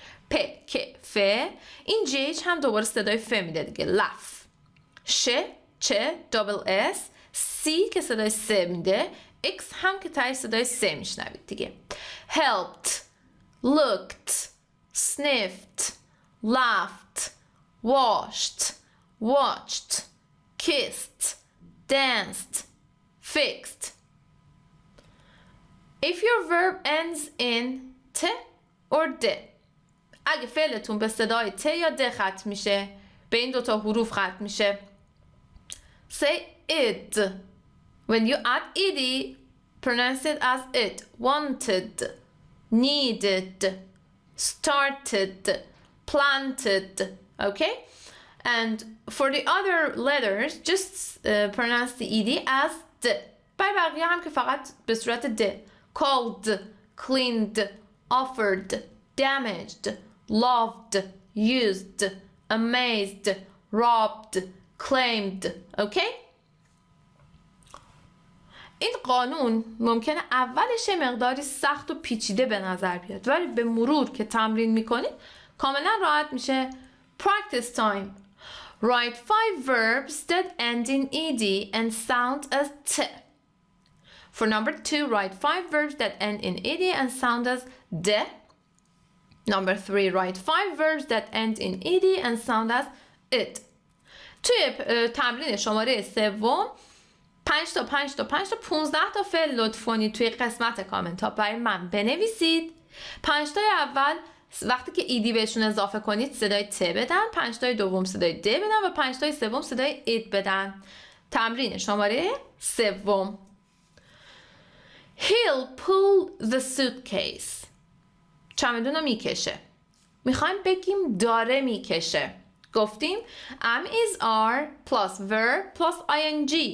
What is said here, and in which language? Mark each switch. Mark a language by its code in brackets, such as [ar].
[fa] پ که ف، این جیچ هم دوباره صدای ف میده دیگه، لف. ش چه دابل اس، سی که صدای س میده، اکس هم که تای صدای س میشنوید دیگه. [en] helped, looked, sniffed, laughed, washed, watched, kissed, danced, fixed. If your verb ends in t or d، [fa] اگه فعلتون به صدای ت یا د ختم میشه، به این دوتا حروف ختم میشه، [en] say id. When you add ed, pronounce it as it. Wanted, needed, started, planted. Okay? And for the other letters, just pronounce the ed as d. [fa] برای بقیه هم که فقط به صورت د. [en] Called, cleaned, offered, damaged, loved, used, amazed, robbed, claimed. Okay? [fa] این قانون ممکنه اولش مقداری سخت و پیچیده به نظر بیاد، ولی به مرور که تمرین میکنید کاملا راحت میشه. [en] Practice time. Write 5 verbs that end in ed and sound as t. For number 2, write 5 verbs that end in ed and sound as d. Number 3, write 5 verbs that end in ed and sound as it. [fa] توی تمرین شماره سوم 5 تا 15 تا فعل لطف کنید توی قسمت کامنت ها برای من بنویسید. 5 تای اول وقتی که ایدی بهشون اضافه کنید صدای ت بدن، 5 تای دوم صدای د بدن و 5 تای سوم صدای اید بدن. تمرین شماره سوم. [en] He'll pull the suitcase. [fa] چمدون رو میکشه. میخوایم بگیم داره میکشه. گفتیم [en] am is are plus verb plus ing.